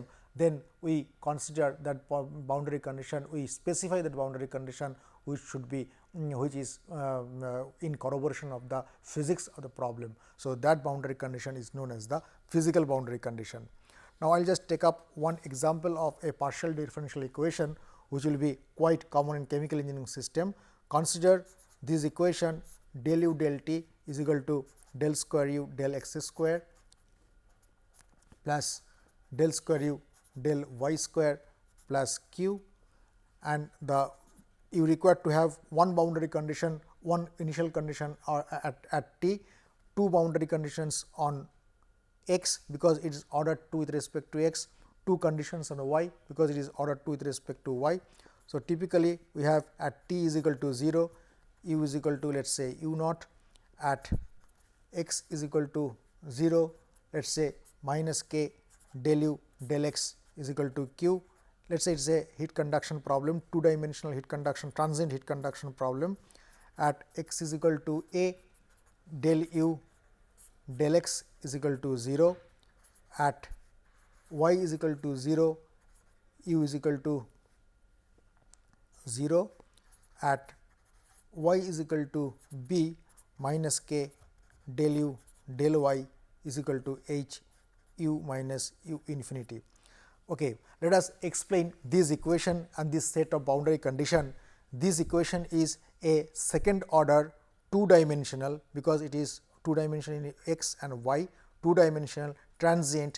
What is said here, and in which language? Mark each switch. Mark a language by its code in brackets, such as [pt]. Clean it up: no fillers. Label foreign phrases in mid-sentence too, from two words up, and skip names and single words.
[en] Then we consider that boundary condition, we specify that boundary condition which should be which is in corroboration of the physics of the problem. So, that boundary condition is known as the physical boundary condition. Now, I will just take up one example of a partial differential equation which will be quite common in chemical engineering system. Consider this equation del u del t is equal to del square u del x square plus del square u del y square plus q, and the you require to have one boundary condition, one initial condition or at t, two boundary conditions on x because it is ordered 2 with respect to x, two conditions on y because it is ordered 2 with respect to y. So, typically we have at t is equal to 0, u is equal to let us say u naught, at x is equal to 0, let us say minus k del u del x is equal to q. Let us say it is a heat conduction problem, two dimensional heat conduction, transient heat conduction problem. At x is equal to a, del u del x is equal to 0, at y is equal to 0, u is equal to 0, at y is equal to b minus k del u del y is equal to h u minus u infinity. Okay, let us explain this equation and this set of boundary condition. This equation is a second order two dimensional because it is two dimensional in x and y, two dimensional transient.